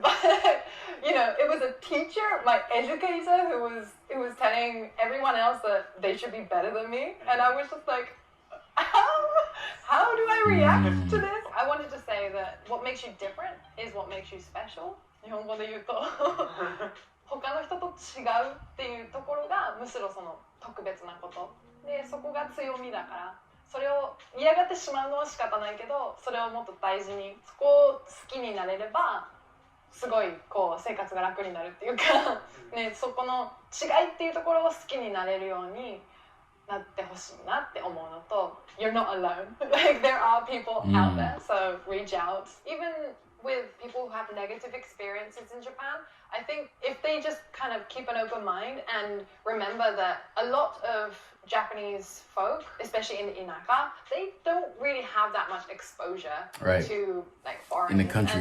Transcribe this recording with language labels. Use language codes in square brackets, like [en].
[en] But it was a teacher, my educator, who was telling everyone else that they should be better than me, and I was just like, how do I react to this? I wanted to say that what makes you different is what makes you special. [ja] 日本語で言うと他の人と違うっていうところがむしろその特別なことで、そこが強みだから。それを嫌がってしまうのは仕方ないけど、それをもっと大事にそこを好きになれればすごいこう生活が楽になるっていうかね、そこの違いっていうところを好きになれるようになってほしいなって思うのと [en] You're not alone. Like there are people out there, so reach out. Even with people who have negative experiences in Japan, I think if they just kind of keep an open mind and remember that a lot of Japanese folk, especially in the inaka, they don't really have that much exposure to like foreigners. In the country.